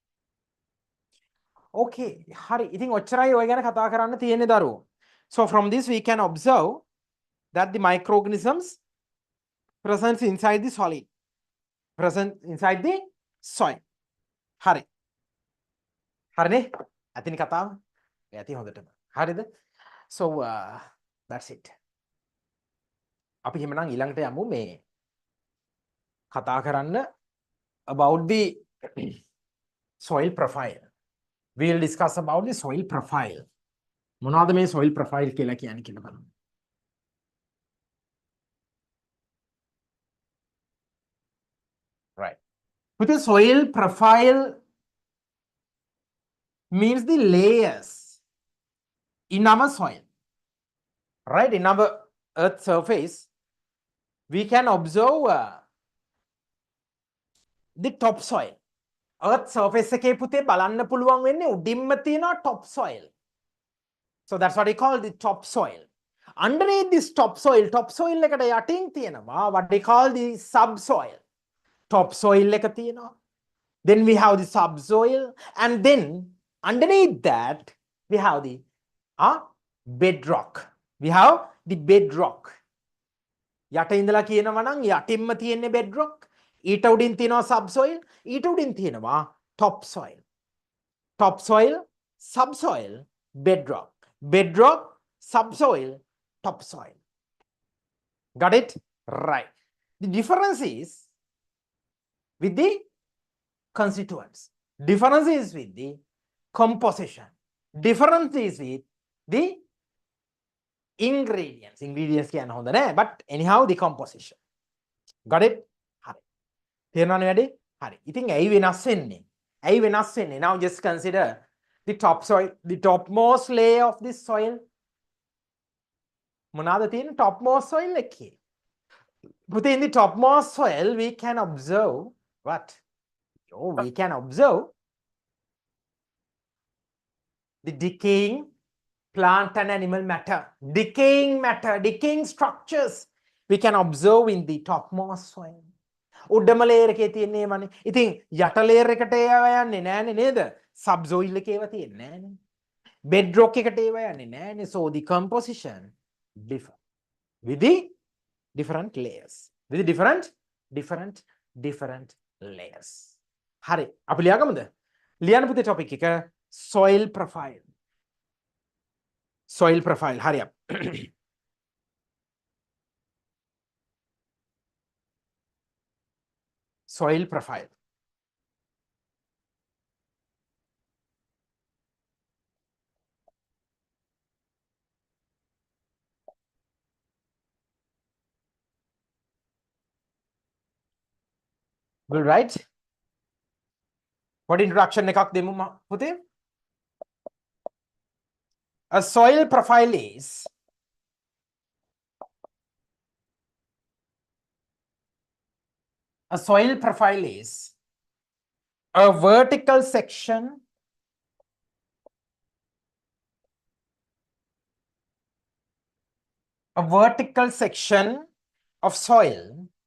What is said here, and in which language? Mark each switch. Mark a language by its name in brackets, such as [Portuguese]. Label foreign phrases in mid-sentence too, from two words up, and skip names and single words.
[Sinhala] Okay, හරි. ඉතින් ඔච්චරයි ඔය ගැන කතා කරන්න තියෙන්නේ දරුවෝ. [English] So from this we can observe that the microorganisms present inside the solid, present inside the soil. [Sinhala] හරි. හරිනේ? ඇතිනේ කතාව? ඇති හොඳටම. හරිද? [English] So that's it. [Sinhala] අපි එහෙමනම් ඊළඟට යමු මේ කතා කරන්න [English] about the soil profile. We will discuss about the soil profile. [Sinhala] මොනවද මේ [English] soil profile [Sinhala] කියලා කියන්නේ කියලා බලමු. [English] Right. With the soil profile means the layers in our soil. Right, in our earth surface we can observe the topsoil. Earth surface [Sinhala] එකේ පුතේ බලන්න පුළුවන් වෙන්නේ උඩින්ම තියෙන topsoil. [English] So that's what we call the topsoil. Underneath this topsoil [Sinhala] එකට යටින් තියෙනවා [English] what they call the subsoil. [Sinhala] Topsoil එක තියෙනවා. [English] Then we have the subsoil and then underneath that we have the bedrock. We have the bedrock. [Sinhala] යට ඉඳලා කියනවා නම් යටින්ම තියෙන bedrock. ඊට උඩින් තියෙනවා subsoil, ඊට උඩින් තියෙනවා topsoil. [English] Topsoil, subsoil, bedrock. Bedrock, subsoil, topsoil. Got it? Right. The difference is with the constituents. Difference is with the composition. Difference is with the ingredients. Ingredients can hold the but anyhow the composition. Got it? [Sinhala] Hari. තේරුණානේ වැඩේ? හරි. ඉතින් ඇයි වෙනස් වෙන්නේ? ඇයි වෙනස් වෙන්නේ? [English] Now just consider the topsoil, the topmost layer of this soil. [Sinhala] මොනවාද තියෙන්නේ [English] topmost soil [Sinhala] එකේ? [English] Within the topmost soil we can observe what? Oh, we can observe the decaying plant and animal matter, decaying structures we can observe in the topmost soil. [Sinhala] උඩම layer එකේ තියෙන්නේ මනේ. ඉතින් යට layer එකට ඒවා යන්නේ නෑනේ නේද? subsoil එකේ ඒවා තියෙන්නේ නෑනේ. bedrock එකට ඒවා යන්නේ නෑනේ. [English] So the composition differ with the different layers. With the different layers. [Sinhala] හරි. අපි ලියාගමුද? ලියන්න පුතේ topic එක [English] soil profile. Soil profile. Hurry up. Soil profile. Will write. What introduction [Sinhala] එකක් දෙමු පුතේ? [English] A soil profile is a vertical section of soil